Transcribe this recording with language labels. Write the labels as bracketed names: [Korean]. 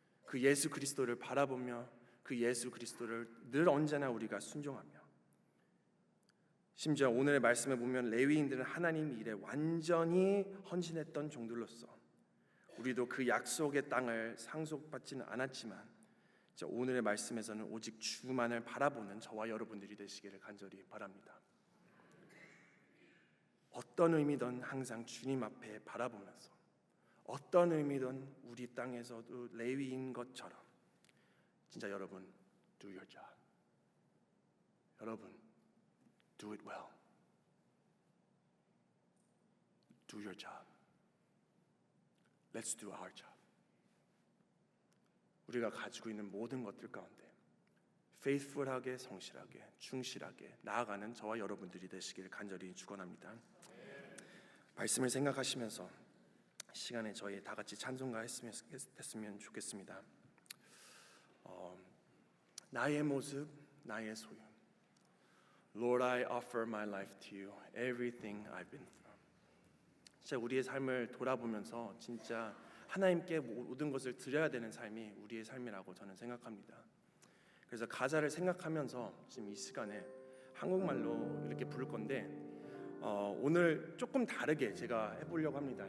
[Korean] 그 예수 그리스도를 바라보며 그 예수 그리스도를 늘 언제나 우리가 순종하며, 심지어 오늘의 말씀에 보면 레위인들은 하나님 일에 완전히 헌신했던 종들로서 우리도 그 약속의 땅을 상속받지는 않았지만 오늘의 말씀에서는 오직 주만을 바라보는 저와 여러분들이 되시기를 간절히 바랍니다. 어떤 의미든 항상 주님 앞에 바라보면서, 어떤 의미든 우리 땅에서도 레위인 것처럼 진짜 여러분 [English] do your job. [Korean] 여러분 [English] do it well. Do your job. Let's do our job. [Korean] 우리가 가지고 있는 모든 것들 가운데 faithful하게, 성실하게, 충실하게 나아가는 저와 여러분들이 되시길 간절히 축원합니다. 말씀을 생각하시면서 시간에 저희 다 같이 찬송가 했으면 좋겠습니다. 나의 모습, 나의 소유. [English] Lord, I offer my life to you. Everything I've been through. [Korean] 진짜 우리의 삶을 돌아보면서 진짜 하나님께 모든 것을 드려야 되는 삶이 우리의 삶이라고 저는 생각합니다. 그래서 가사를 생각하면서 지금 이 시간에 한국말로 이렇게 부를 건데 오늘 조금 다르게 제가 해보려고 합니다.